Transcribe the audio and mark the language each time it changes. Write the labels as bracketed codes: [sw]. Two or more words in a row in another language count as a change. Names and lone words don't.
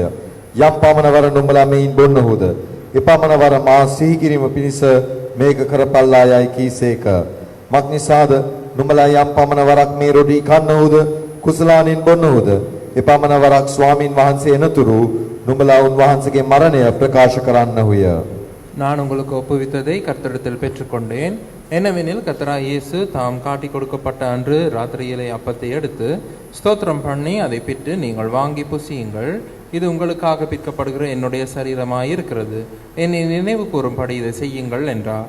[si] යම් පමණවර නුඹලා මෙයින් බොන්නහුද එපමණවර මා සිහි කිරීම පිණිස මේක කරපල්ලා යයි කීසේක. මක්නිසාද නුඹලා යම් පමණවරක් මේ රොටි කන්නහුද කුසලානින් බොන්නහුද එපමණවරක් ස්වාමින් වහන්සේ එනතුරු නුඹලා උන්වහන්සේගේ මරණය ප්‍රකාශ කරන්නහුය. [ta] நான் உங்களுக்கு ஒப்புவித்ததை கர்த்தரிடத்தில் பெற்றுக்கொண்டேன். என்னவெனில் கர்த்தராகிய இயேசு தாம் காட்டி கொடுக்கப்பட்ட அன்று ராத்திரியிலே அப்பத்தை எடுத்து ஸ்தோத்திரம் பண்ணி அதை பிட்டு, நீங்கள் வாங்கி புசியுங்கள், இது உங்களுக்காக பிற்கப்படுகிற என்னுடைய சரீரமாயிருக்கிறது, என்னை நினைவு கூறும்படி இதை செய்யுங்கள் என்றார்.